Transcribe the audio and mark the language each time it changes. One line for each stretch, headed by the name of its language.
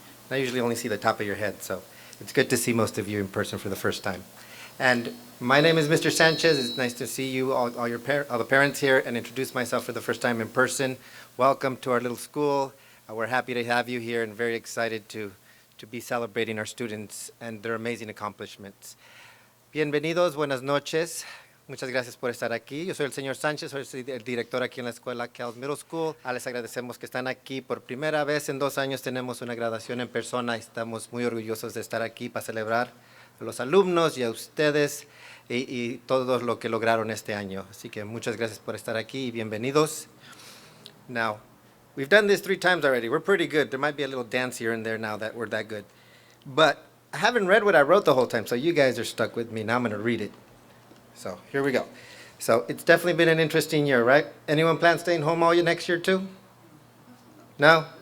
English: I usually only see the top of your head. So it's good to see most of you in person for the first time. And my name is Mr. Sanchez. It's nice to see you, all the parents here, and introduce myself for the first time in person. Welcome to our little school. We're happy to have you here and very excited to be celebrating our students and their amazing accomplishments.
Spanish: Bienvenidos, buenas noches. Muchas gracias por estar aquí. Yo soy el señor Sánchez, soy el director aquí en la escuela CALS Middle School. Les agradecemos que están aquí. Por primera vez en 2 años tenemos una graduación en persona. Estamos muy orgullosos de estar aquí para celebrar a los alumnos y a ustedes y todo lo que lograron este año. Así que muchas gracias por estar aquí y bienvenidos.
English: Now, we've done this 3 times already. We're pretty good. There might be a little dance here and there now that we're that good. But I haven't read what I wrote the whole time, so you guys are stuck with me. Now I'm going to read it. So here we go. So it's definitely been an interesting year, right? Anyone plan staying home all year next year too? No?